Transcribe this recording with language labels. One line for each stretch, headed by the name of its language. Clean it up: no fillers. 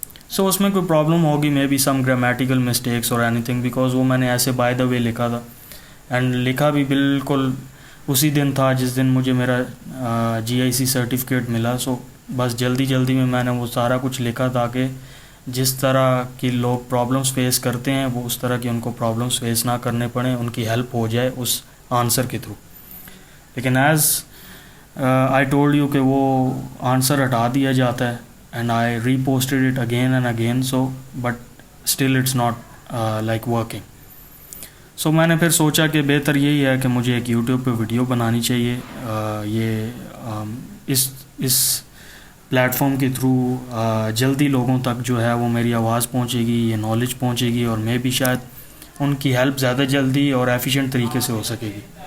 Hindi: सो उसमें कोई प्रॉब्लम होगी,
English: maybe some grammatical mistakes
Hindi: और एनीथिंग, बिकॉज वो मैंने ऐसे
English: by the way
Hindi: लिखा था एंड लिखा भी बिल्कुल उसी दिन था जिस दिन मुझे मेरा GIC सर्टिफिकेट मिला. सो बस जल्दी में मैंने वो सारा कुछ लिखा ताकि जिस तरह की लोग प्रॉब्लम्स फेस करते हैं वो उस तरह की उनको प्रॉब्लम्स फेस ना करने पड़े, उनकी हेल्प हो जाए उस आंसर के थ्रू.
English: लेकिन as I told you
Hindi: कि वो आंसर हटा दिया जाता है
English: and I reposted it again and again, so but still it's not like working.
Hindi: So मैंने फिर सोचा कि बेहतर यही है कि मुझे एक YouTube पे वीडियो बनानी चाहिए. ये इस प्लेटफॉर्म के थ्रू जल्दी लोगों तक जो है वो मेरी आवाज़ पहुंचेगी, ये नॉलेज पहुंचेगी और मे भी शायद उनकी हेल्प ज़्यादा जल्दी और एफिशिएंट तरीके से हो सकेगी.